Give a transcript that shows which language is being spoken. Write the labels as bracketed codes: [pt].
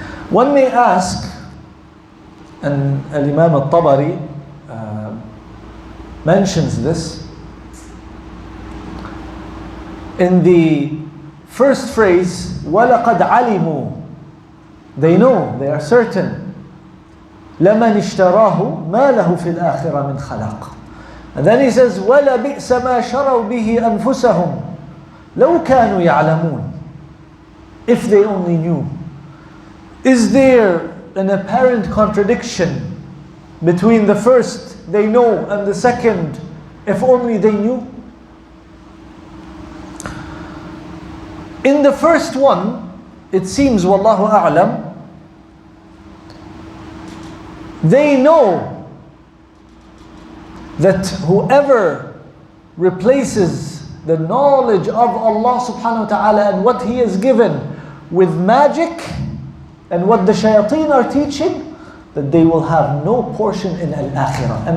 [en] One may ask, and Al-Imam al-Tabari mentions this, in the first phrase, [ar] وَلَقَدْ عَلِمُوا. [en] They know, they are certain. [ar] لَمَنِ اشْتَرَاهُ مَا لَهُ فِي الْآخِرَةِ مِنْ خَلَقٍ. [en] And then he says, [ar] وَلَبِئْسَ مَا شَرَوْا بِهِ أَنفُسَهُمْ لَوْ كَانُوا يَعْلَمُونَ. [en] If they only knew. Is there an apparent contradiction between the first, they know, and the second, if only they knew? In the first one, it seems, wallahu a'lam, they know that whoever replaces the knowledge of Allah subhanahu wa ta'ala and what He has given with magic and what the shayateen are teaching, that they will have no portion in al-akhirah.